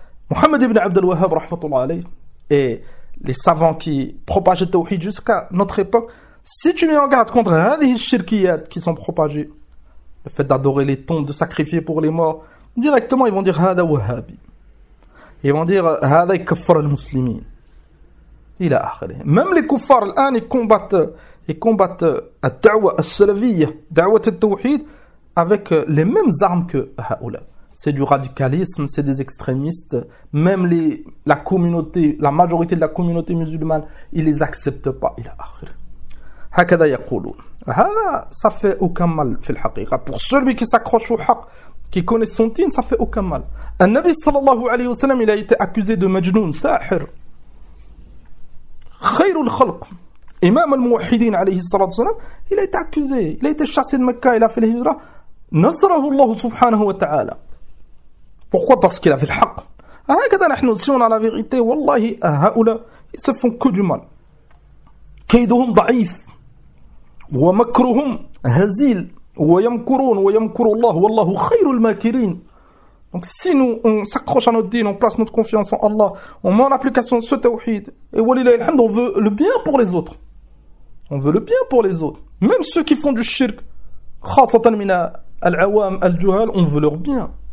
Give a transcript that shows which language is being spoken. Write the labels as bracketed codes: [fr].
[fr] محمد بن عبد الوهاب [ar] رحمة الله عليه [fr] et les savants qui propagent le tawhid jusqu'à notre époque si tu mets en garde contre [ar] هذه الشركيات [fr] qui sont propagées le fait d'adorer les tombes, de sacrifier pour les morts, directement ils vont dire هذا wahhabi. Ils vont dire [ar] هذا يكفر المسلمين. [fr] Il a akhri. Même les kuffar, l'an, ils combattent [ar] الدعوة السلفية, دعوة التوحيد, [fr] avec les mêmes armes que [ar] هؤلاء. [fr] C'est du radicalisme, c'est des extrémistes. Même la majorité de la communauté musulmane, ils les acceptent pas. Il a akhri. [ar] هكذا يقولون. [fr] هذا ça fait aucun mal [ar] في الحقيقة. [fr] Pour celui qui s'accroche au haq, qui connaît son tin, ça fait aucun mal. [ar] النبي صلى الله عليه وسلم [fr] il a été accusé de [ar] مجنون ساحر خير الخلق إمام الموحدين عليه الصلاة والسلام [fr] il a été accusé, il a été chassé de Mecca, il a fait l'hijra. [ar] نصره الله سبحانه وتعالى. [fr] Pourquoi? Parce qu'il a fait le haq. [ar] هكذا نحن [fr] si on a la vérité [ar] والله هؤلاء [fr] ils se font que du mal. [ar] كيدهم ضعيف ومكرهم هزيل ويمكرون ويمكر الله والله خير الماكرين. [fr] Donc si nous on s'accroche à notre dîn, on place notre confiance en Allah, on met en application ce tawhid, et walillahi alhamd, on veut le bien pour les autres. On veut le bien pour les autres. Même ceux qui font du shirk, [ar] khasatan mina al-awam al-juhal, [fr] on veut leur bien.